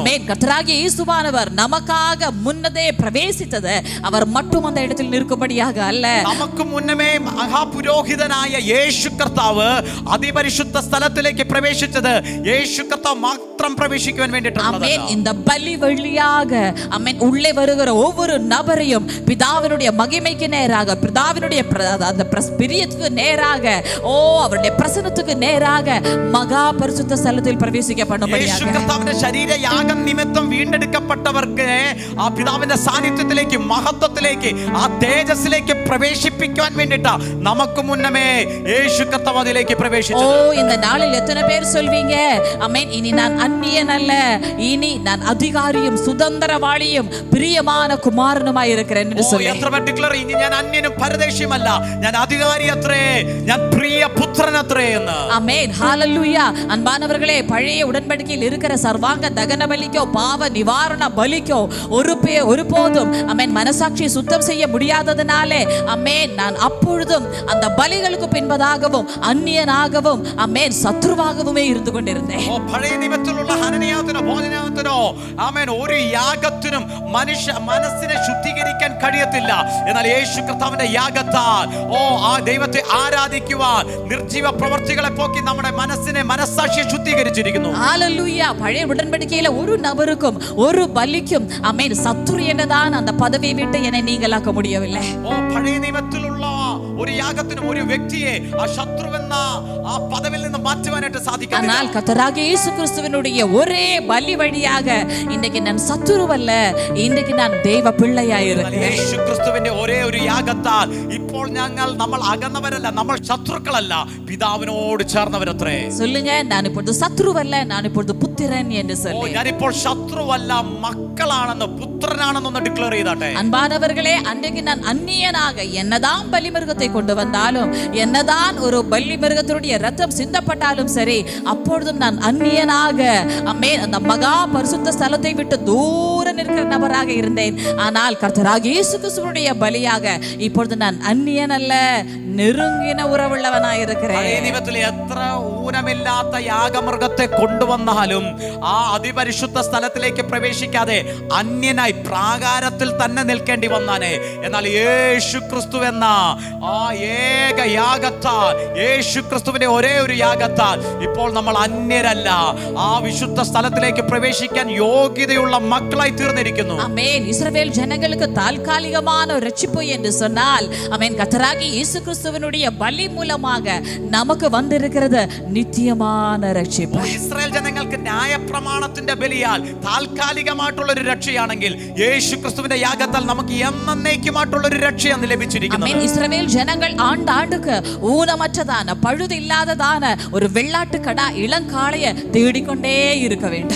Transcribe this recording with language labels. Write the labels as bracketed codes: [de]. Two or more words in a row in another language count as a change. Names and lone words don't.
[ta] ஆமென். கர்த்தராகிய இயேசுவானவர் நமக்காக முன்னதே பிரவேசித்தது, அவர் மட்டும் அந்த இடத்தில் நிற்கும்படியாக அல்ல. [ml] നമുക്ക് മുന്നമേ മഹാപുരോഹിതനായ യേശു കർത്താവ് അതിപരിശുദ്ധ സ്ഥലത്തിലേക്ക് പ്രവേശിച്ചത് യേശു കർത്താവ് മാത്രം പ്രവേശിക്കുവാൻ വേണ്ടിയിട്ടാണ്. [ta] ஆமென். இந்த பலி வழியாக, ஆமென், உள்ளே வருகிற ஒவ்வொரு நபரையும் பிதாவினுடைய மகிமைக்கு நேராக, பிதாவினுடைய அந்த பிரியத்துக்கு நேராக, அவருடைய பிரசன்னத்துக்கு நேராக மகா பரிசுத்த ஸ்தலத்தில் பிரவேசிக்க பண்ணும்படியாக [ml] യേശു കർത്താവിന്റെ ശരീരയാഗം നിമിത്തം വീണ്ടെടുക്കപ്പെട്ടവർക്ക് ആ പിതാവിന്റെ സാന്നിധ്യത്തിലേക്ക്, മഹത്വത്തിലേക്ക്, ആ തേജസ്സിലേക്ക് പ്രവേശിപ്പിക്കാൻ വേണ്ടിട്ടാ നമുക്ക് മുന്നമേ യേശു കർത്താവ് അതിലേക്ക് പ്രവേശിച്ചത്. [ta] இந்த நாளில் எத்தனை பேர் சொல்வீங்க, ஆமென், இனி நான் அந்நியன் அல்ல, இனி நான் அதிகாரியும் சுதந்திரவாளியும் பிரியமான குமாரனுமாய் இருக்கிறேன் என்று சொல்லி. [ml] എത്ര പർട്ടിക്കുലർ, ഇനി ഞാൻ അന്യനും പരദേശിയുമല്ല, ഞാൻ അധികാരി അത്രേ, ഞാൻ പ്രിയ പുത്രൻ അത്രേ എന്ന്. [ta] ஆமென். ஹalleluya. அன்பானவர்களே, பழைய உடன்படிக்கையில் இருக்கிற சர்வாங்க தகன பலிக்கோ பாவ நிவாரண பலிக்கோ ஒருபோதும், ஆமென், மனசாட்சியை சுத்தம் செய்ய முடியாததனாலே, ஆமென், நான் அப்பொழுதும் அந்த பலிகளுக்கு பின்பதாகவும் அந்நியனாகவும், ஆமென், சத்ருவாகவுமே இருந்து கொண்டிருந்தேன். [ml] പഴയ നിയമത്തിലുള്ള ഹനനയാഗത്തിനോ ഭോജനയാഗത്തിനോ ആമേൻ ഒരു യാഗത്തിനും മനുഷ്യ മനസ്സിനെ ശുദ്ധീകരിക്കാൻ കഴിയത്തില്ല. എന്നാൽ യേശു കർത്താവിന്റെ യാഗത്താൽ ആ ദൈവത്തെ ആരാധിക്കുവാൻ നിർജീവ പ്രവർത്തികളെ പോക്കി നമ്മുടെ മനസ്സാക്ഷിയെ ശുദ്ധീകരിച്ചിരിക്കുന്നു. [ta] ஹalleluya. பழைய உடன்படிக்கையில ஒரு நபருக்கும் ஒரு பலிக்கும், ஆமென், சத்துரு என்னதான் அந்த பதவியை விட்டு என்னை நீங்களாக்க முடியவில்லை. [ml] പഴയ നിയമത്തിലുള്ള ഒരു യാഗത്തിനും ഒരു വ്യക്തിയെ ആ ശത്രുവെന്ന ആ പദവിയിൽ നിന്ന് മാറ്റുവാനായിട്ട് സാധിക്കില്ല. [ta] ஆனால் கர்த்தராகிய இயேசு கிறிஸ்துவினுடைய ஒரே பலி வழியாக இன்னைக்கு நான் சத்துருவல்ல, இன்னைக்கு நான் தெய்வ பிள்ளையாய் இருக்கிறேன். [ml] യേശു ക്രിസ്തുവിന്റെ ഒരേ ഒരു യാഗത്താൽ ഇപ്പോൾ നമ്മൾ അകന്നവരല്ല, നമ്മൾ ശത്രുക്കളല്ല. പിതാവിനോട് ചേർന്നവരത്രേ. [ta] சொல்லுங்க, நான் இப்பொழுது சத்ருவல்ல, நான் இப்பொழுது புத்திரன் என்று சொல்லி. [ml] ഞാനിപ്പോൾ ശത്രുവല്ല, മക്കളാണെന്ന്, പുത്രനാണെന്ന് ഡിക്ലെയർ ചെയ്താട്ടെ. [ta] அன்பானவர்களே, அன்றைக்கு நான் அந்நியனாக என்னதான் பலி மிருகத்தை கொண்டு வந்தாலும், என்னதான் ஒரு பலி மிருகத்தினுடைய ரத்தம் சிந்தப்பட்டாலும் சரி, அப்பொழுதும் நான் அந்நியனாக அந்த மகா பரிசுத்த ஸ்தலத்தை விட்டு தூர நிற்கிற நபராக இருந்தேன். ஆனால் கர்த்தராகிய இயேசு கிறிஸ்துவினுடைய பலியாக இப்பொழுது நான் அந்நியன் அல்ல, நெருங்கின உறவுள்ளவனாய் இருக்கிறேன். [ml] എത്ര ഊനമില്ലാത്ത യാഗമൃഗത്തെ കൊണ്ടുവന്നാലും ആ അതിപരിശുദ്ധ സ്ഥലത്തിലേക്ക് പ്രവേശിക്കാതെ അന്യനായി പ്രാകാരത്തിൽ തന്നെ നിൽക്കേണ്ടി വന്നാനേ. എന്നാൽ യേശു ക്രിസ്തു എന്ന ആ ഏക യാഗത്താൽ, യേശു ക്രിസ്തുവിന്റെ ഒരേ ഒരു യാഗത്താൽ ഇപ്പോൾ നമ്മൾ അന്യരല്ല, ആ വിശുദ്ധ സ്ഥലത്തിലേക്ക് പ്രവേശിക്കാൻ യോഗ്യതയുള്ള മക്കളായി തീർന്നിരിക്കുന്നു. ആമേൻ. ഇസ്രായേൽ ജനങ്ങൾക്ക് [ta] താൽക്കാലികமான രക്ഷப்பு என்று சொன்னால், ஆமென், கர்த்தராகிய இயேசு கிறிஸ்துவினுடைய பலி மூலமாக நமக்கு வந்திருக்கிறது நித்தியமான രക്ഷப்பு. [ml] ഇസ്രായേൽ ജനങ്ങൾക്ക് ന്യായപ്രമാണത്തിന്റെ ബലിയാൽ താൽക്കാലികമായിട്ടുള്ള ഒരു രക്ഷയാണെങ്കിൽ, യേശു ക്രിസ്തുവിന്റെ യാഗത്താൽ നമുക്ക് എന്നേക്കുമായിട്ടുള്ള ഒരു രക്ഷയാണ് ലഭിച്ചിരിക്കുന്നത്. ആമേൻ. ഇസ്രായേൽ ജനങ്ങൾ ആണ്ടാണ്ടുക്ക് ஊனமற்றதான പഴുതില്ലാത്തதான ഒരു വെള്ളാട്ടുകട ഇളങ്കാളയെ തേടിക്കൊണ്ടേ [ta] இருக்க வேண்டும்.